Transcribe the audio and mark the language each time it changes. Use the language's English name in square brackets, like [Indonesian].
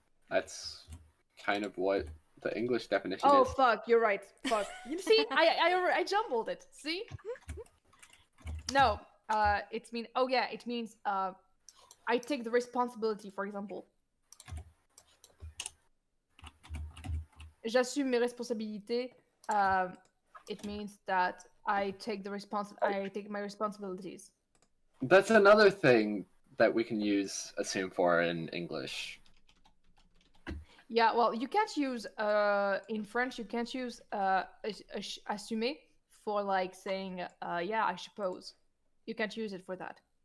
[English] That's kind of what the English definition Oh is. fuck, you're right. Fuck. You see, I jumbled it. See? No, it mean. Oh yeah, it means I take the responsibility. For example, [French] j'assume mes responsabilités. [English] It means that I take my responsibilities. That's another thing that we can use assume for in English. Yeah, well, you can't use in French. You can't use assumer for like saying yeah, I suppose. You can't use it for that.